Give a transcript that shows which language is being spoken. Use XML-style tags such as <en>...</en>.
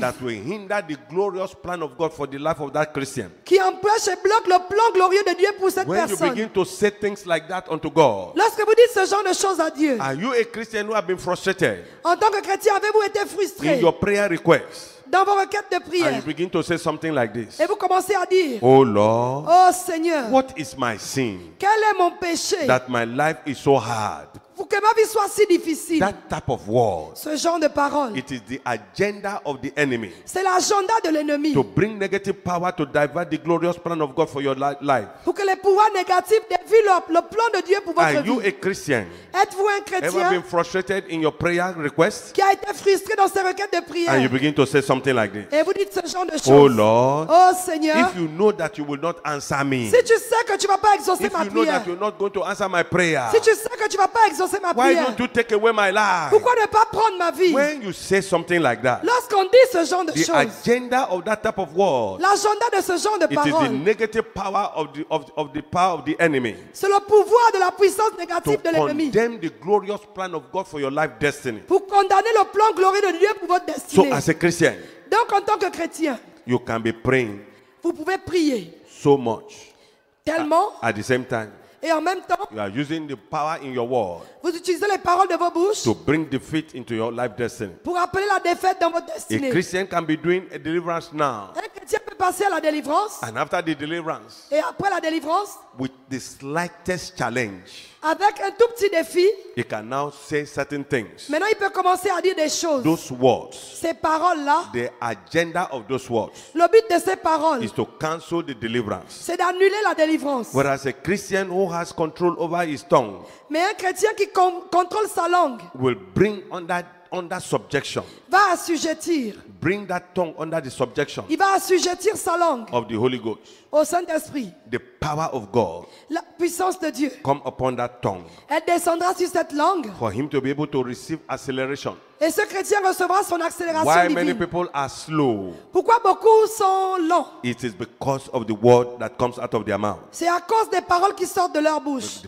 <en>that will hinder the glorious plan of God for the life of that Christian.</en> <fr>qui empêche et bloque le plan glorieux de Dieu pour cette</fr> <en>When you</en> <fr>personne.</fr> <en>begin to say things like that unto God,</en> <fr>Lorsque vous dites ce genre de choses à Dieu,</fr> <en>are you a Christian who have been frustrated</en> <fr>en tant que chrétien, avez-vous été</fr> <en>in</en> <fr>frustré</fr> <en>your prayer requests?</en> <fr>dans vos requêtes de</fr> <en>And</en> <fr>prière</fr> <en>you begin to say something like this.</en> <fr>et vous commencez à dire,</fr> <en>Oh Lord,</en> <fr>oh Seigneur,</fr> <en>what is my sin</en> <fr>quel est mon péché</fr> <en>that my life is so hard?</en> <fr>pour que ma vie soit si difficile?</fr> <en>That type of words,</en> <fr>Ce genre de paroles,</fr> <en>it is the agenda of the enemy</en> <fr>c'est l'agenda de l'ennemi</fr> <en>to bring negative power to divert the glorious plan of God for your life.</en> <fr>pour que les pouvoirs négatifs dévient le plan de Dieu pour</fr> <en>Are</en> <fr>votre</fr> <en>you</en> <fr>vie.</fr> <en>a Christian?</en> <fr>Êtes-vous un</fr> <en>Ever</en> <fr>chrétien</fr> <en>been frustrated in your prayer requests?</en> <fr>qui a été frustré dans ses requêtes de</fr> <en>And you</en> <fr>prière</fr> <en>begin to say something like this.</en> <fr>et vous dites ce genre de choses?</fr> <en>Oh Lord,</en> <fr>Oh Seigneur,</fr> <en>if you know that you will not answer me,</en> <fr>si tu sais que tu ne vas pas exaucer</fr> <en>if</en> <fr>ma</fr> <en>you know</en> <fr>prière,</fr> <en>that you're not going to answer my prayer,</en> <fr>si tu sais que tu ne vas pas exaucer ma</fr> <en>why</en> <fr>prière,</fr> <en>don't you take away my life?</en> <fr>pourquoi ne pas prendre ma vie?</fr> <en>When you say something like that,</en> <fr>Lorsqu'on dit ce genre de</fr> <en>the</en> <fr>choses,</fr> <en>agenda of that type of word,</en> <fr>l'agenda de ce genre de</fr> <en>it is the</en> <fr>paroles,</fr> <en>negative power of the power of the enemy</en> <fr>c'est le pouvoir de la puissance</fr> <en>to</en> <fr>négative de l'ennemi</fr> <en>condemn the glorious plan of God for your life destiny.</en> <fr>pour condamner le plan glorieux de Dieu pour votre</fr> <en>So</en> <fr>destinée.</fr> <en>as a Christian,</en> <fr>Donc en tant que chrétien,</fr> <en>you can be praying</en> <fr>vous pouvez prier</fr> <en>so much.</en> <fr>tellement</fr> <en>At the same time,</en> <fr>et en même temps,</fr> <en>you are using the power in your word</en> <fr>vous utilisez les paroles de vos bouches</fr> <en>to bring defeat into your life destiny.</en> <fr>pour appeler la défaite dans votre</fr> <en>A</en> <fr>destinée.</fr> <en>Christian can be doing a deliverance now,</en> <fr>Un chrétien peut passer à la délivrance</fr> <en>and after the deliverance,</en> <fr>et après la délivrance,</fr> <en>with the slightest challenge,</en> <fr>avec un tout petit défi,</fr> <en>he can now say certain things.</en> <fr>maintenant il peut commencer à dire des choses.</fr> <en>Those words,</en> <fr>Ces paroles-là,</fr> <en>the agenda of those words</en> <fr>le but de ces paroles,</fr> <en>is to cancel the deliverance.</en> <fr>c'est d'annuler la délivrance.</fr> <en>Whereas a Christian who has control over his tongue</en> <fr>Mais un chrétien qui contrôle sa langue</fr> <en>will bring under subjection,</en> <fr>va assujettir.</fr> <en>bring that tongue under the subjection</en> <fr>Il va assujettir sa langue</fr> <en>of the Holy Ghost.</en> <fr>au Saint-Esprit.</fr> <en>The power of God</en> <fr>La puissance de Dieu,</fr> <en>come upon that tongue</en> <fr>elle descendra sur cette langue</fr> <en>for him to be able to receive acceleration.</en> <fr>et ce chrétien recevra son accélération</fr> <en>Why many</en> <fr>divine.</fr> <en>people are slow?</en> <fr>Pourquoi beaucoup sont lents?</fr> <en>It is because of the word that comes out of their mouth.</en> <fr>C'est à cause des paroles qui sortent de leur bouche.</fr>